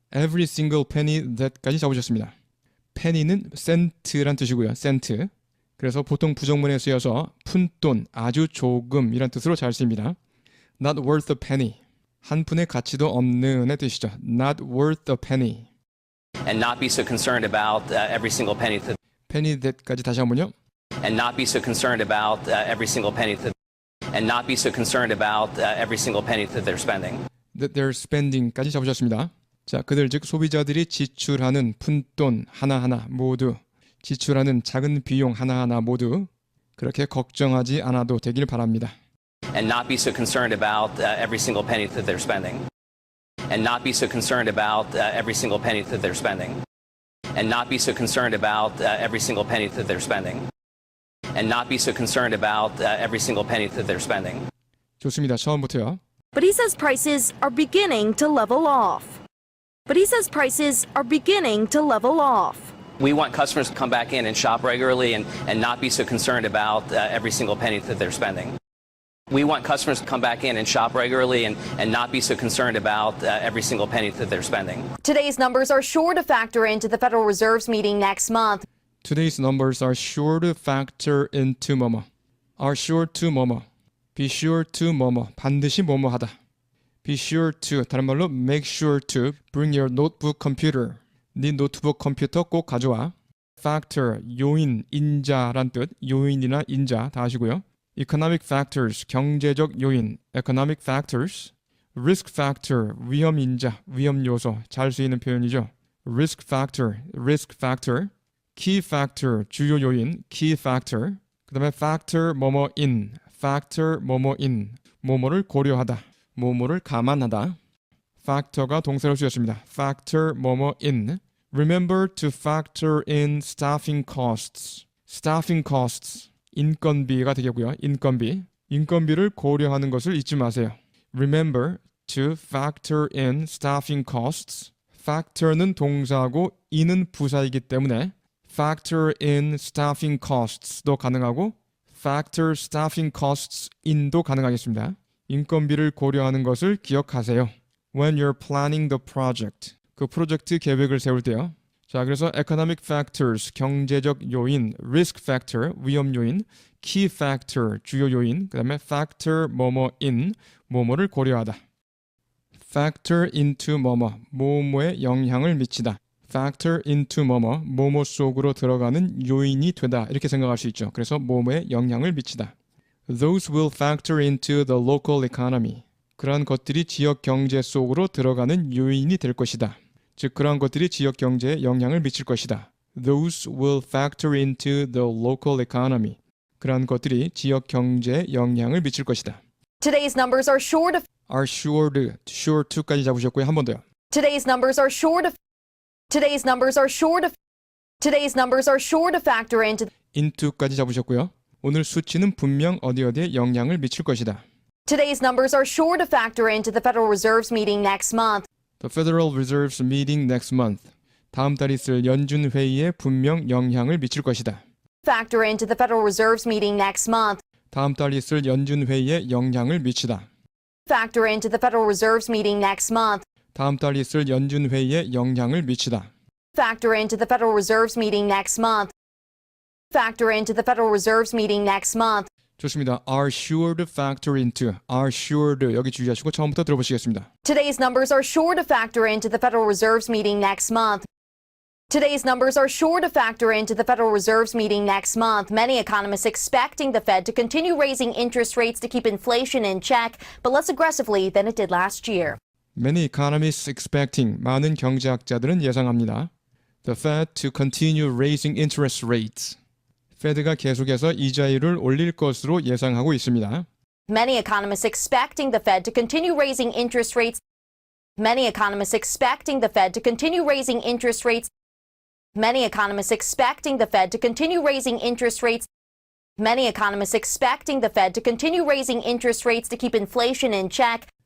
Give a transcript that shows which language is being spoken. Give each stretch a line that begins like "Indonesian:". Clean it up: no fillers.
English: Every single penny that
Korean: 까지 잡으셨습니다. penny는 cent란 뜻이고요.
English: cent.
Korean: 그래서 보통 부정문에 쓰여서 푼돈, 아주 조금이란 뜻으로 잘 쓰입니다.
English: Not worth a penny.
Korean: 한 푼의 가치도 없는의 뜻이죠.
English: Not worth a penny. and not be so concerned about every single penny that penny that
Korean: 까지 다시 한번요.
English: and not be so concerned about every single penny that and not be so concerned about every single penny that they're spending. That they're spending
Korean: 까지 잡으셨습니다. 자, 그들 즉 소비자들이 지출하는 푼돈 하나하나 모두 지출하는 작은 비용 하나하나 모두 그렇게 걱정하지 않아도 되길 바랍니다.
English: And not be so concerned about every single penny that they're spending. and not be so concerned about every single penny that they're spending. And not be so concerned about every single penny that they're spending. And not be so concerned about every single penny that they're spending.
Korean: 좋습니다. 처음부터요.
English: But he says prices are beginning to level off. But he says prices are beginning to level off. We want customers to come back in and shop regularly and not be so concerned about every single penny that they're spending. We want customers to come back in and shop regularly and not be so concerned about every single penny that they're spending. Today's numbers are sure to factor into the Federal Reserve's meeting next month. Today's numbers are sure to factor into 뭐뭐. Are sure to 뭐뭐. Be sure to 뭐뭐.
Korean: 반드시 뭐뭐 하다.
English: Be sure to,
Korean: 다른 말로
English: make sure to bring your notebook computer.
Korean: 네 노트북 컴퓨터 꼭 가져와. Factor, 요인, 인자란 뜻. 요인이나 인자 다 아시고요.
English: Economic factors, 경제적 요인. Economic factors.
Korean: Risk factor, 위험 인자, 위험 요소. 잘 쓰이는 표현이죠.
English: Risk factor, risk factor. Key factor, 주요 요인. Key factor.
Korean: 그 다음에 factor, 뭐뭐 in.
English: Factor, 뭐뭐 in.
Korean: 뭐뭐를 고려하다. 뭐뭐를 감안하다. factor가 동사로 쓰였습니다.
English: factor 뭐뭐 in. Remember to factor in staffing costs.
Korean: staffing costs. 인건비가 되겠고요. 인건비를 고려하는 것을 잊지 마세요.
English: Remember to factor in staffing costs.
Korean: factor는 동사고 in은 부사이기 때문에
English: factor in staffing costs
Korean: 도 가능하고
English: factor staffing costs in
Korean: 도 가능하겠습니다. 인건비를 고려하는 것을 기억하세요.
English: When you're planning the project.
Korean: 그 프로젝트 계획을 세울 때요. 자, 그래서 economic factors, 경제적 요인, risk factor, 위험 요인, key factor, 주요 요인, 그 다음에 factor, 뭐뭐 in, 뭐뭐를 고려하다. factor into 뭐뭐, 뭐뭐에 영향을 미치다. factor into 뭐뭐, 뭐뭐 속으로 들어가는 요인이 되다. 이렇게 생각할 수 있죠. 그래서 뭐뭐에 영향을 미치다.
English: Those will factor into the local economy.
Korean: 그러한 것들이 지역 경제 속으로 들어가는 요인이 될 것이다. 즉 그러한 것들이 지역 경제에 영향을 미칠 것이다.
English: Those will factor into the local economy.
Korean: 그러한 것들이 지역 경제에 영향을 미칠 것이다.
English: Today's numbers are sure to Are sure to
Korean: 까지 잡으셨고요. 한 번 더요.
English: Today's numbers are sure to Today's numbers are sure to Today's numbers are sure to factor
Korean: into까지 잡으셨고요. 오늘 수치는 분명 어디에 영향을 미칠 것이다.
English: Today's numbers are sure to factor into the Federal Reserve's meeting next month. The Federal Reserve's meeting next month.
Korean: 다음 달 있을 연준 회의에 분명 영향을 미칠 것이다.
English: Factor into the Federal Reserve's meeting next month.
Korean: 다음 달 있을 연준 회의에 영향을 미치다.
English: Factor into the Federal Reserve's meeting next month.
Korean: 다음 달 있을 연준 회의에 영향을 미치다.
English: Factor into the Federal Reserve's meeting next month. Factor into the Federal Reserve's meeting next month.
Korean: 좋습니다.
English: Are sure to factor into. Are sure to
Korean: 여기 주의하시고 처음부터 들어보시겠습니다.
English: Today's numbers are sure to factor into the Federal Reserve's meeting next month. Today's numbers are sure to factor into the Federal Reserve's meeting next month. Many economists expecting the Fed to continue raising interest rates to keep inflation in check, but less aggressively than it did last year. Many economists expecting.
Korean: 많은 경제학자들은 예상합니다.
English: The Fed to continue raising interest rates.
Korean: 페드가 계속해서 이자율을 올릴 것으로 예상하고 있습니다.
English: Many economists expecting the Fed to continue raising interest rates. Many economists expecting the Fed to continue raising interest rates. Many economists expecting the Fed to continue raising interest rates. Many economists expecting the Fed to continue raising interest rates to keep inflation in check.